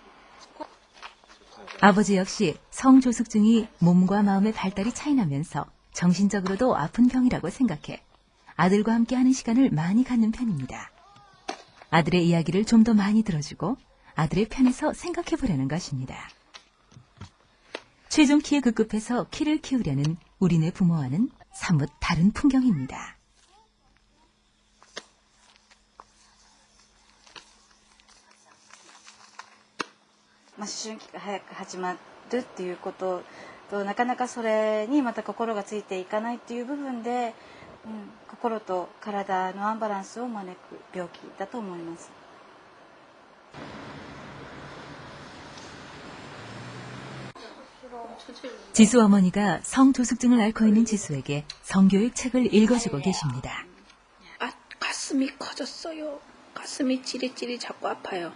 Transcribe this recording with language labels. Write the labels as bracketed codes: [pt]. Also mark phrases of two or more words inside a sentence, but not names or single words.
[ko] 아버지 역시 성조숙증이 몸과 마음의 발달이 차이나면서 정신적으로도 아픈 병이라고 생각해 아들과 함께 하는 시간을 많이 갖는 편입니다. 아들의 이야기를 좀 더 많이 들어주고 아들의 편에서 생각해 보려는 것입니다. 최종 키에 급급해서 키를 키우려는 우리네 부모와는 사뭇 다른 풍경입니다. [ja] 思春期が早く始まるっていうこととなかなかそれにまた心がついていかないっていう部分で心と体のアンバランスを招く病気だと思います。 [ko] 지수 어머니가 성조숙증을 앓고 있는 지수에게 성교육 책을 읽어주고 계십니다. 가슴이 커졌어요. 가슴이 찌릿찌릿 자꾸 아파요.